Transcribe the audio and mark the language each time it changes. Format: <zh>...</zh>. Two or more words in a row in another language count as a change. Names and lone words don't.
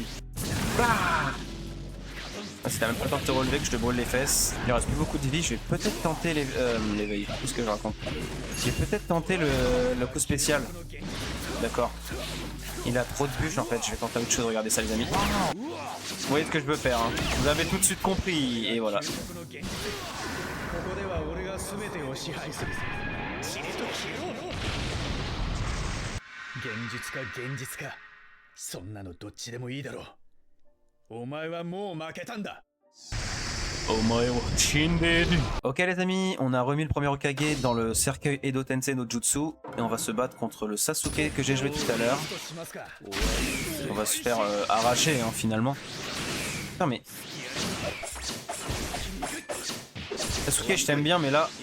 <fr>Ah, si t'as même pas le temps de te relever que je te brûle les fesses. Il reste plus beaucoup de vie. Je vais peut-être tenter l'éveil. Tout ce que je raconte. Je vais peut-être tenter le coup spécial. D'accord. Il a trop de bûches en fait. Je vais tenter autre chose. Regardez ça, les amis. Vous voyez ce que je veux faire. Hein. Vous avez tout de suite compris. Et voilà.</fr> <ja>そんなのどっちでもいいだろう。お前はもう負けたんだ。</ja> <fr>Ok les amis, on a remis le premier Hokage dans le cercueil</fr> <ja>Edo Tensei no Jutsu</ja> <fr>et on va se battre contre le Sasuke que j'ai joué tout à l'heure. On va se faire arracher hein, finalement. Non mais... Sasuke je t'aime bien mais là...</fr>